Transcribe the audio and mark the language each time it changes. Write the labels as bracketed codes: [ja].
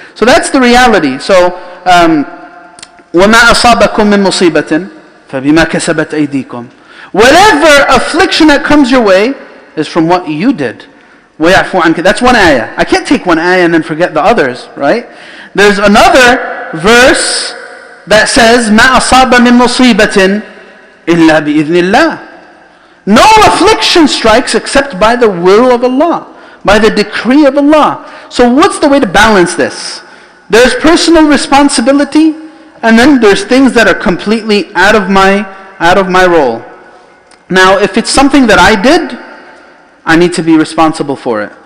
[en] So that's the reality. So, [ar] وَمَا أَصَابَكُم مِّن مُّصِيبَةٍ فَبِمَا كَسَبَتْ أَيْدِيكُم. [en] Whatever affliction that comes your way is from what you did. [ar] وَيَعْفُوا عَنْكَ. [en] That's one ayah. I can't take one ayah and then forget the others, right? There's another verse that says, [ar] مَا أَصَابَ مِن مُّصِيبَةٍ إِلَّا بِإِذْنِ اللَّهِ. [en] No affliction strikes except by the will of Allah, by the decree of Allah. So what's the way to balance this? There's personal responsibility, and then there's things that are completely out of my role. Now, if it's something that I did, I need to be responsible for it.